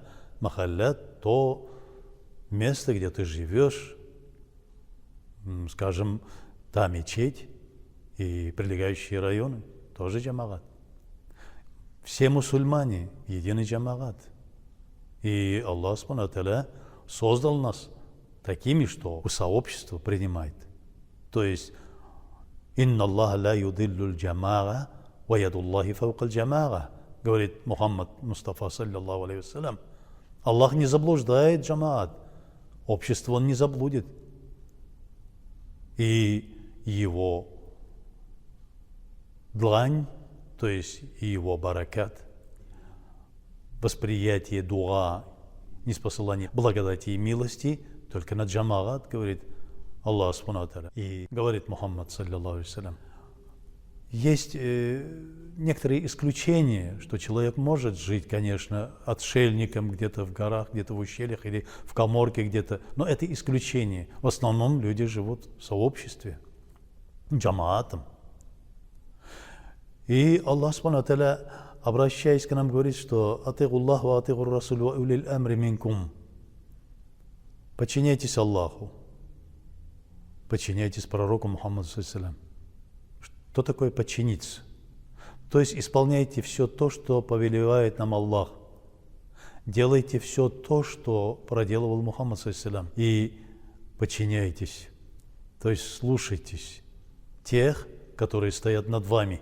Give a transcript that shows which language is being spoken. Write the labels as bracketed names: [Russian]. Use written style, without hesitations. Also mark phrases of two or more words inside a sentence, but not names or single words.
[Russian] Махалля – то место, где ты живешь, скажем, та мечеть и прилегающие районы, тоже джамагат. Все мусульмане – единый джамагат. И [Arabic] الله سبحانه وتعالى [Russian] создал нас такими, что сообщество принимает. То есть [Arabic] «إن الله لا يضل جماعة ويد الله فوق جماعة», [Russian] говорит Мухаммад Мустафа, [Arabic] صلى الله عليه وسلم. [Russian] Аллах не заблуждает джамаат, общество Он не заблудит. И Его длань, то есть и Его баракат, восприятие дуа, ниспосылание благодати и милости только на джамагат, говорит [Arabic] الله سبحانه وتعالى. [Russian] И говорит Мухаммад, [Arabic] صلى الله عليه وسلم. [Russian] Есть некоторые исключения, что человек может жить, конечно, отшельником где-то в горах, где-то в ущельях или в каморке где-то, но это исключение. В основном люди живут в сообществе, джамаатом. И [Arabic] الله سبحانه وتعالى, [Russian] обращаясь к нам, говорит, что [Arabic] «أطيعوا الله وأطيعوا الرسول وأولي الأمر منكم». [Russian] Подчиняйтесь Аллаху, подчиняйтесь пророку Мухаммаду [Arabic] صلى الله عليه. [Russian] Что такое подчиниться? То есть исполняйте все то, что повелевает нам Аллах. Делайте все то, что проделывал Мухаммад [Arabic] صلى الله عليه, [Russian] и подчиняйтесь. То есть слушайтесь тех, которые стоят над вами.